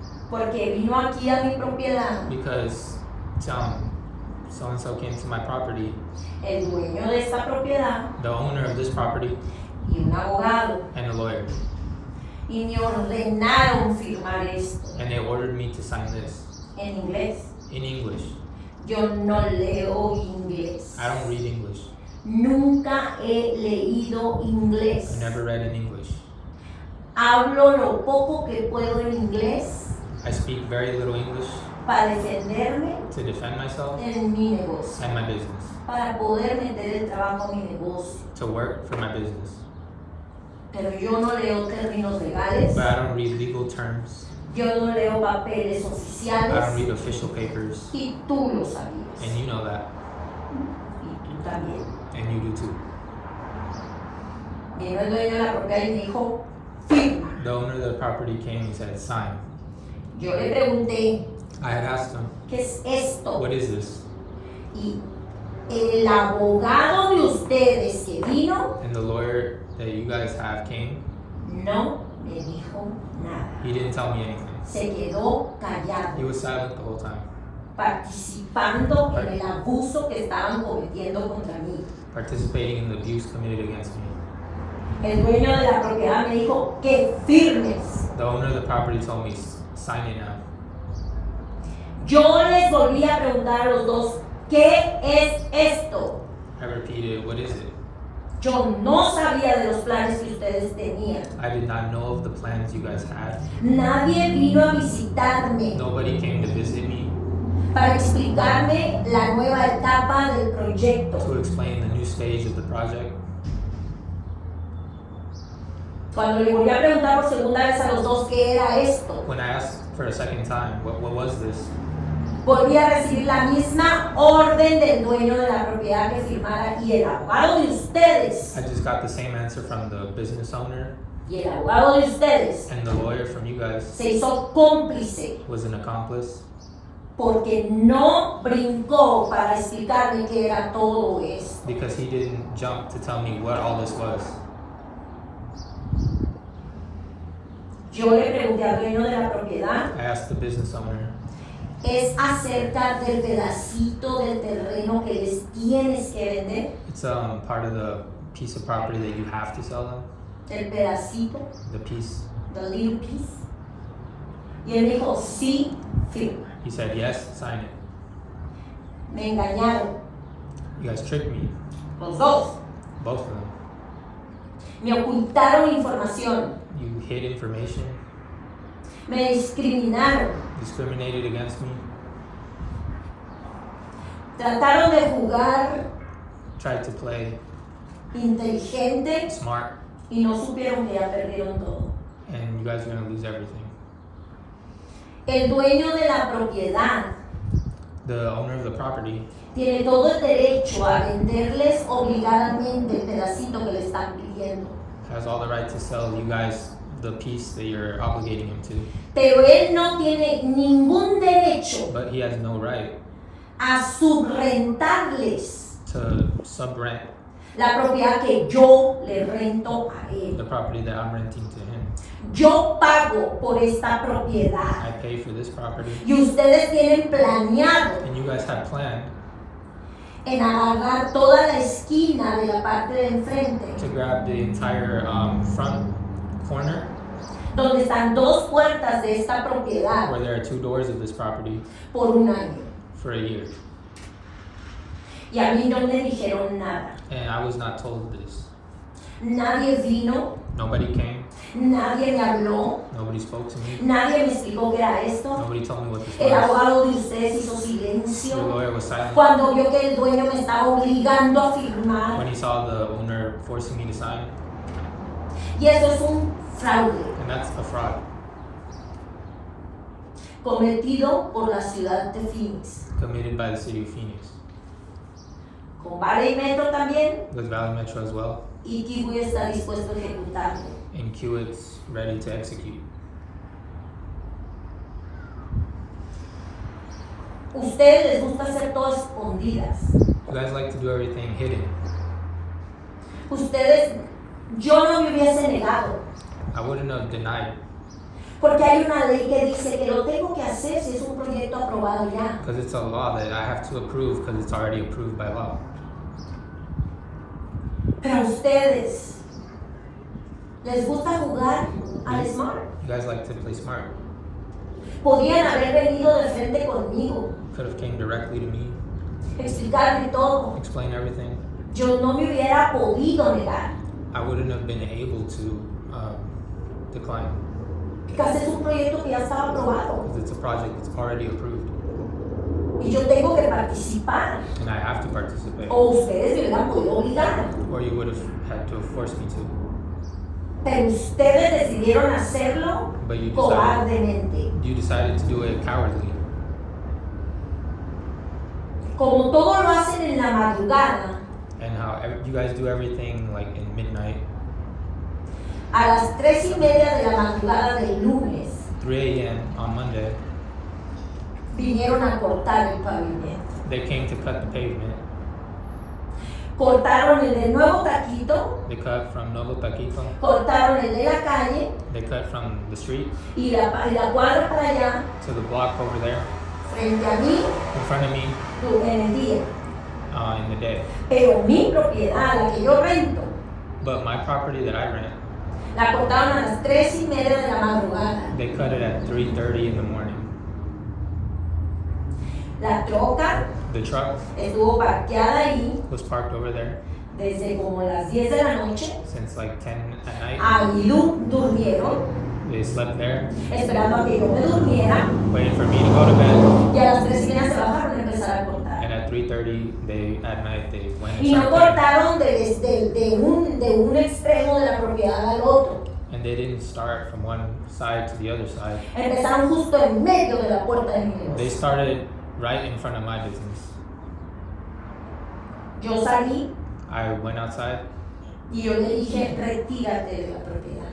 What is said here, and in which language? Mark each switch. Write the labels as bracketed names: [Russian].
[Spanish] Porque vino aquí a mi propiedad [English] because so-and-so came to my property, [Spanish] el dueño de esta propiedad [English] the owner of this property, [Spanish] y un abogado [English] and a lawyer, [Spanish] y me ordenaron firmar esto [English] and they ordered me to sign this [Spanish] en inglés. [English] in English. [Spanish] Yo no leo inglés. [English] I don't read English. [Spanish] Nunca he leído inglés. [English] I never read in English. [Spanish] Hablo lo poco que puedo en inglés [English] I speak very little English [Spanish] para defenderme [English] to defend myself [Spanish] en mi negocio, [English] and my business, [Spanish] para poder meter el trabajo a mi negocio. [English] to work for my business. [Spanish] Pero yo no leo términos legales, [English] But I don't read legal terms. [Spanish] yo no leo papeles [English] I don't [Spanish] oficiales [English] read official papers. [Spanish] y tú lo sabías. [English] And you know that. [Spanish] Y tú también. [English] And you do too. [Spanish] Vino el dueño de la propiedad y me dijo, firma. [English] The owner of the property came and said, sign. [Spanish] Yo le pregunté, [English] I had asked him, [Spanish] ¿qué es esto? [English] what is this? [Spanish] Y el abogado de ustedes que vino [English] And the lawyer that you guys have came [Spanish] no me dijo nada. [English] He didn't tell me anything. [Spanish] Se quedó [English] He [Spanish] callado, [English] was silent the whole time, [Spanish] participando en el abuso que estaban cometiendo contra mí. [English] participating in the abuse committed against me. [Spanish] El dueño de la propiedad me dijo que firmes. [English] The owner of the property told me, sign it now. [Spanish] Yo les volví a preguntar a los dos, ¿qué es esto? [English] I repeated, what is it? [Spanish] Yo no sabía de los planes que ustedes tenían. [English] I did not know of the plans you guys had. [Spanish] Nadie vino a visitarme [English] Nobody came to visit me [Spanish] para explicarme la nueva etapa del proyecto. [English] to explain the new stage of the project. [Spanish] Cuando le volví a preguntar por segunda vez a los dos qué era esto, [English] When I asked for a second time, what was this? [Spanish] volví a recibir la misma orden del dueño de la propiedad que firmara y el abogado de ustedes, [English] I just got the same answer from the business owner, [Spanish] y el abogado de ustedes [English] and the lawyer from you guys [Spanish] se hizo cómplice [English] was an accomplice [Spanish] porque no brincó para explicarme qué era todo esto. [English] because he didn't jump to tell me what all this was. [Spanish] Yo le pregunté al dueño de la propiedad, [English] I asked the business owner, [Spanish] es acerca del pedacito del terreno que les tienes que vender, [English] it's part of the piece of property that you have to sell them, [Spanish] el pedacito, [English] the piece. the little piece. [Spanish] Y él me dijo, sí, firma. [English] He said, yes, sign it. [Spanish] Me engañaron, [English] You guys tricked me, [Spanish] los dos. [English] both of them. [Spanish] Me ocultaron información, [English] You hid information, [Spanish] me discriminaron, [English] discriminated against me, [Spanish] trataron de jugar [English] tried to play [Spanish] inteligente [English] smart, [Spanish] y no supieron que ya perdieron todo. [English] and you guys are gonna lose everything. [Spanish] El dueño de la propiedad [English] The owner of the property [Spanish] tiene todo el derecho a venderles obligadamente el pedacito que le están pidiendo. [English] has all the right to sell you guys the piece that you're obligating him to, [Spanish] Pero él no tiene ningún derecho [English] but he has no right [Spanish] a subrentarles [English] to subrent [Spanish] la propiedad que yo le rento a [English] the [Spanish] él. [English] property that I'm renting to him. [Spanish] Yo pago por esta propiedad [English] I pay for this property, [Spanish] y ustedes tienen planeado [English] and you guys had planned [Spanish] en agarrar toda la esquina de la parte de enfrente, [English] to grab the entire front corner [Spanish] donde están dos puertas de esta propiedad, [English] where there are 2 doors of this property [Spanish] por un año. [English] for a year. [Spanish] Y a mí no me dijeron nada. [English] And I was not told this. [Spanish] Nadie vino, [English] Nobody came, [Spanish] nadie me habló, [English] nobody spoke to me, [Spanish] nadie me explicó qué era esto. [English] nobody told me what this [Spanish] El [English] was. [Spanish] abogado de ustedes hizo [English] The [Spanish] silencio [English] lawyer was silent [Spanish] cuando vio que el dueño me estaba obligando a firmar. [English] when he saw the owner forcing me to sign, [Spanish] Y eso es un fraude [English] and that's a fraud [Spanish] cometido por la ciudad de Phoenix. [English] committed by the city of Phoenix, [Spanish] Con Vale y Metro también, [English] with Valley Metro as well, [Spanish] y Kiwi está dispuesto a ejecutarlo. [English] and Kiewit's ready to execute. [Spanish] Ustedes les gusta hacer todo escondidas. [English] You guys like to do everything hidden. [Spanish] Ustedes, yo no me hubiese negado, [English] I wouldn't have denied, [Spanish] porque hay una ley que dice que lo tengo que hacer si es un proyecto aprobado ya. [English] because it's a law that I have to approve because it's already approved by law. [Spanish] Pero a ustedes les gusta jugar al smart. [English] You guys like to play smart. [Spanish] Podían haber venido de frente conmigo, [English] Could have came directly to me, [Spanish] explicarme todo. [English] explain everything. [Spanish] Yo no me hubiera podido negar, [English] I wouldn't have been able to decline [Spanish] porque es un proyecto que ya estaba aprobado [English] because it's a project that's already approved, [Spanish] y yo tengo que participar. [English] and I have to participate. [Spanish] O ustedes me hubieran podido obligar, [English] Or you would have had to have forced me to. [Spanish] pero ustedes decidieron hacerlo [English] But [Spanish] cobardemente. [English] you decided to do it cowardly. [Spanish] Como todo lo hacen en la madrugada, [English] And how you guys do everything like in midnight, [Spanish] a las 3:30 de la madrugada del lunes, [English] 3 a.m. on Monday, [Spanish] vinieron a cortar el pavimento. [English] they came to cut the pavement. [Spanish] Cortaron el del nuevo taquito, [English] They cut from Nuevo Taquito, [Spanish] cortaron el de la calle [English] cut from the street [Spanish] y la cuadra para allá, [English] to the block over there [Spanish] frente a mí, [English] in front of me [Spanish] en el día. [English] in the day. [Spanish] Pero mi propiedad, la que yo rento, [English] But my property that I rent, [Spanish] la cortaron a las 3:30 de la madrugada. [English] they cut it at 3:30 in the morning. [Spanish] La troca [English] The truck [Spanish] estuvo parqueada ahí [English] was parked over there [Spanish] desde como las 10 de la noche. [English] since like 10 at night. [Spanish] Ahí durmieron, [English] They slept there, [Spanish] esperando a que yo me durmiera. [English] waiting for me to go to bed. [Spanish] Y a las 3:30 se bajaron a empezar a cortar. [English] And at 3:30, at night, they went and [Spanish] Y no [English] started cutting. [Spanish] cortaron de un extremo de la propiedad al otro. [English] And they didn't start from one side to the other side. [Spanish] Empezaron justo en medio de la puerta de mi [English] They [Spanish] negocio. [English] started right in front of my business. [Spanish] Yo salí [English] I went outside [Spanish] y yo le dije, retírate de la propiedad.